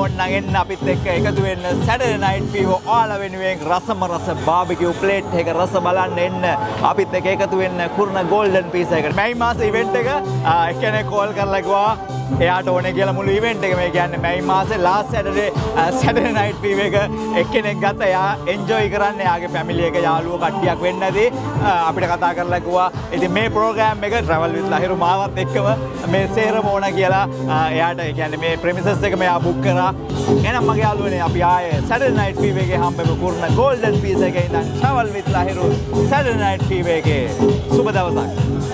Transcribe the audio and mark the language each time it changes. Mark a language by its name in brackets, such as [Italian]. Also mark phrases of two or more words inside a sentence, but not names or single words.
[Sinhala] එහෙනම් එන්න අපිත් එක්ක එකතු වෙන්න Saturday night fever ඔයාලා වෙනුවෙන් රසම රස [English] barbecue plate [Sinhala] එක රස බලන්න එන්න අපිත් එක්ක එකතු වෙන්න කුරුණ golden pizza එකට. මේ මාසේ event එක එක්කෙනෙක් call කරලා කිව්වා එයාට ඕනේ කියලා මුළු event එක මේ කියන්නේ මේ මාසේ last Saturday night fever එක එක්කෙනෙක් ගත්තා. එයා enjoy කරන්න එයාගේ family එක යාළුවෝ කට්ටියක් වෙන්න ඇති. අපිට කතා කරලා කිව්වා ඉතින් මේ program එක travel with Lahiru මාවත් එක්කම මේ සේරම ඕන කියලා එයාට ඒ කියන්නේ මේ premises එක මෙයා book කරා. එහෙනම් මගේ යාළුවනේ අපි ආයේ Saturday night fever එකේ හම්බෙමු කුරුණ golden pizza එකේ ඉඳන් travel with Lahiru Saturday night fever එකේ සුබ දවසක්.